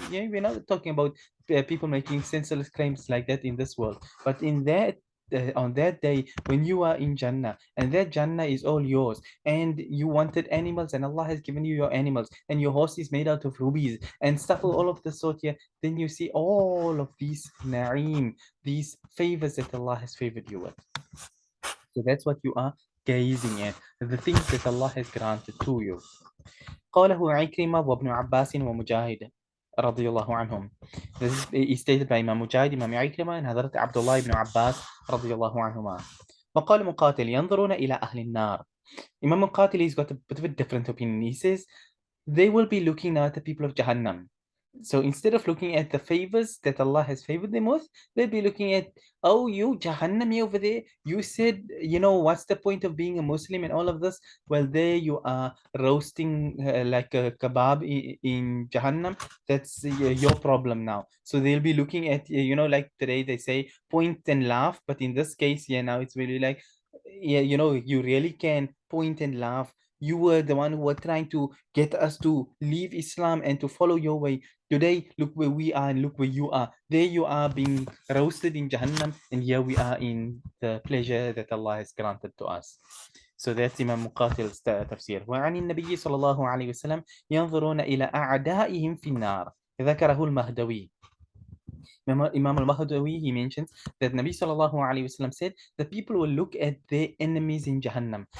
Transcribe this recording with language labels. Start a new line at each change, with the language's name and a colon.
English: Yeah, we're not talking about people making senseless claims like that in this world, but in that on that day when you are in Jannah, and that Jannah is all yours, and you wanted animals and Allah has given you your animals, and your horse is made out of rubies and stuff, all of the sort here, then you see all of these na'im, these favors that Allah has favored you with. So that's what you are gazing at, the things that Allah has granted to you.
Arabic: قاله عكرمة وابن عباس ومجاهد رضي الله عنهم.
English: This is stated by Imam Mujahid, Imam Ikrima, and Hazrat Abdullah ibn Abbas
Arabic: رضي الله عنهما. وقال مقاتل ينظرون إلى أهل النار.
English: Imam Muqatil has got a bit of a different opinion. He says they will be looking now at the people of Jahannam. So instead of looking at the favors that Allah has favored them with, they'll be looking at, oh, you Jahannami over there, you said, what's the point of being a Muslim and all of this? Well, there you are roasting like a kebab in Jahannam. That's your problem now. So they'll be looking at, like today they say point and laugh, but in this case, now it's really like, you really can point and laugh You were the one who were trying to get us to leave Islam and to follow your way. Today, look where we are and look where you are. There you are being roasted in Jahannam, and here we are in the pleasure that Allah has granted to us. So that's Imam Muqatil's tafsir.
Arabic: وعن النبي صلى الله عليه وسلم ينظرون إلى أعدائهم في النار. ذكره المهدوي.
English: Imam al-Mahdawi, he mentions that Nabi sallallahu alayhi wasallam said that people will look at their enemies in Jahannam.